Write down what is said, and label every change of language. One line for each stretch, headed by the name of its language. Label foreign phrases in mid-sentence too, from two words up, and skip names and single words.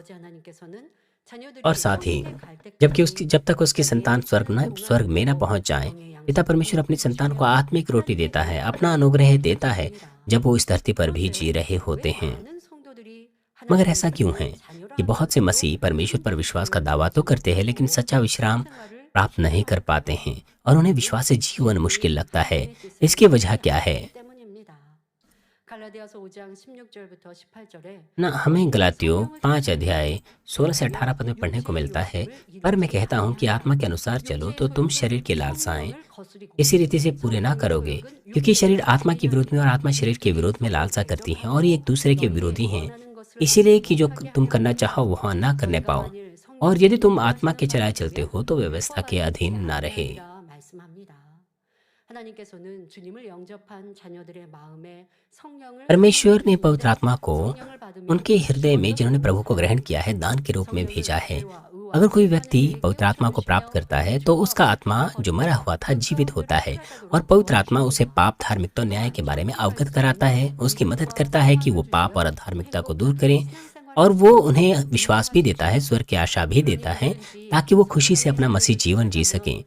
Hindi: और साथ ही जब तक उसकी संतान स्वर्ग में न पहुंच जाए, पिता परमेश्वर अपनी संतान को आत्मिक रोटी देता है, अपना अनुग्रह देता है, जब वो इस धरती पर भी जी रहे होते हैं। मगर ऐसा क्यों है कि बहुत से मसीह परमेश्वर पर विश्वास का दावा तो करते हैं, लेकिन सच्चा विश्राम प्राप्त नहीं कर पाते हैं और उन्हें विश्वास से जीवन मुश्किल लगता है? इसकी वजह क्या है?
Korean: 갈라디아서 5장 16절부터 18절에
Hindi: ना हमें गलातियों 5 अध्याय 16 से 18 पद में पढ़ने को मिलता है, पर मैं कहता हूँ कि आत्मा के अनुसार चलो तो तुम शरीर की लालसाएं इसी रीति से पूरे ना करोगे, क्योंकि शरीर आत्मा के विरोध में और आत्मा शरीर के विरोध में लालसा करती है और ये एक दूसरे के विरोधी हैं, इसीलिए कि जो तुम करना चाहो वह ना करने पाओ। और यदि तुम आत्मा के चलाए चलते हो तो व्यवस्था के अधीन ना रहे।
Korean: 말씀합니다. 하나님께서는 주님을 영접한 자녀들의 마음에 성령을
Hindi: परमेश्वर ने पवित्र आत्मा को
Korean: 성령을 받으면
Hindi: उनके हृदय में जिन्होंने प्रभु को ग्रहण किया है दान के रूप में भेजा है। अगर कोई व्यक्ति पवित्र आत्मा को प्राप्त करता है तो उसका आत्मा जो मरा हुआ था जीवित होता है और पवित्र आत्मा उसे पाप, धार्मिकता और न्याय के बारे में अवगत कराता है, उसकी मदद करता है कि वो पाप और अधार्मिकता को दूर करें, और वो उन्हें विश्वास भी देता है, स्वर्ग की आशा भी देता है, ताकि वो खुशी से अपना मसीह जीवन जी सकें।